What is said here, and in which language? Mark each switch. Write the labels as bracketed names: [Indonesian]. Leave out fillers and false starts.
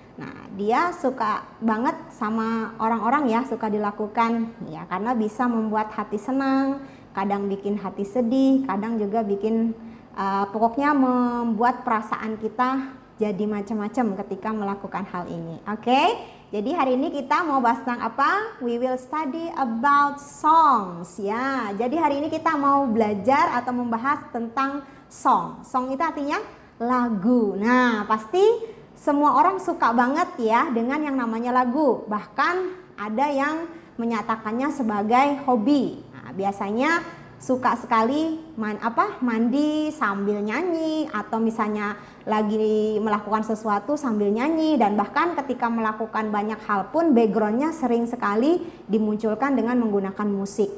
[Indonesian] Nah, dia suka banget sama orang-orang ya, suka dilakukan ya, karena bisa membuat hati senang, kadang bikin hati sedih, kadang juga bikin pokoknya membuat perasaan kita jadi macam-macam ketika melakukan hal ini. Oke, jadi hari ini kita mau bahas tentang apa? [English] We will study about songs ya. [Indonesian] Jadi hari ini kita mau belajar atau membahas tentang song. Song itu artinya lagu. Nah, pasti semua orang suka banget ya dengan yang namanya lagu. Bahkan ada yang menyatakannya sebagai hobi. Nah, biasanya suka sekali mandi sambil nyanyi, atau misalnya lagi melakukan sesuatu sambil nyanyi, dan bahkan ketika melakukan banyak hal pun backgroundnya sering sekali dimunculkan dengan menggunakan musik.